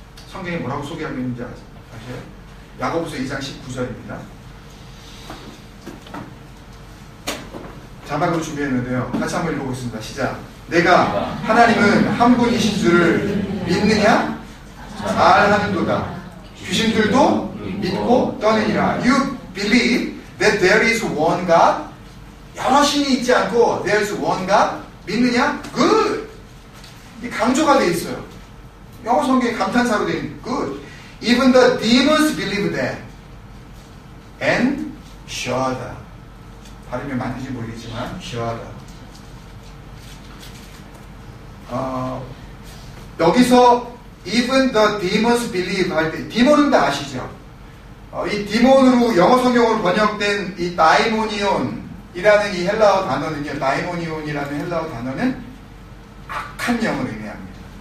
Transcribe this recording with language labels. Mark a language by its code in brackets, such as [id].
[ko] 성경에 뭐라고 소개하고 있는지 아세요? 야고보서 2장 19절입니다. 자막으로 준비했는데요. 같이 한번 읽어보겠습니다. 시작. 내가 하나님은 한 분이신 줄을 믿느냐? 잘 하는도다. 귀신들도 믿고 떠내니라. [en] You believe that there is one God? [ko] 여러 신이 있지 않고 [en] there is one God? [ko] 믿느냐? Good! 이 강조가 되어 있어요. 영어 성경에 감탄사로 되어 있는 Good. [en] Even the demons believe that. And shudder. [ko] 발음이 맞는지 모르겠지만 shudder. 여기서 [en] even the demons believe [ko] 할 때 디몬은 다 아시죠? 이 디몬으로 영어 성경으로 번역된 이 다이모니온이라는 이 헬라어 단어는요, 다이모니온이라는 헬라어 단어는 악한 영을 의미합니다.